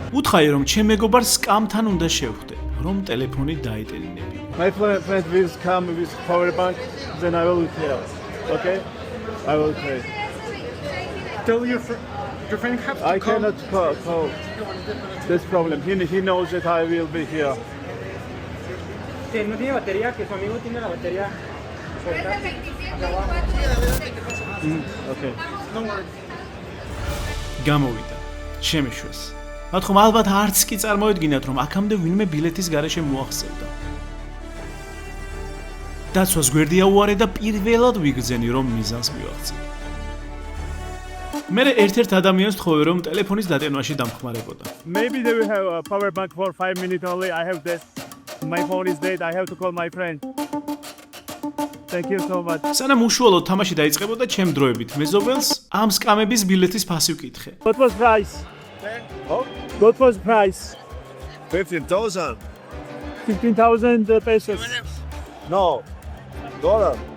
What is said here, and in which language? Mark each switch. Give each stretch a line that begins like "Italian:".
Georgian: უთხარი რომ ჩემ მეგობარს სკამთან უნდა შევხვდე, რომ ტელეფონი დაეტელინებინა.
English: My friend will come with power bank, then I will tell. Okay? I will pay. Tell your friend have to I call. Cannot call. This problem. He knows that I will be here.
Spanish: Que no tiene batería, que su amigo tiene la batería.
English: Okay. No worries.
Georgian: გამოვიდა. შემეშვეს. მათ ხომ ალბათ არც კი წარმოედგინათ რომ აქამდე ვინმე ბილეთის გარეშე მოახსევდა. დაცვას გვერდი აუარე და პირველად ვიგრძენი რომ მიზანს მივაღწევ. მე ერთ-ერთ ადამიანს თხოვე რომ ტელეფონის დატენვაში დამხმარებოდა.
English: Maybe they will have a power bank for 5 minutes only. I have this. My phone is dead. I have to call my friend. Thank you so much.
Georgian: სანამ უშუალოდ თამაში დაიწყებოდა ჩემ დროებით მეზობელს ამ სკამების ბილეთის ფასი ვკითხე.
English: What was price? What was price? 15,000. 15,000 pesos. No. Dollar.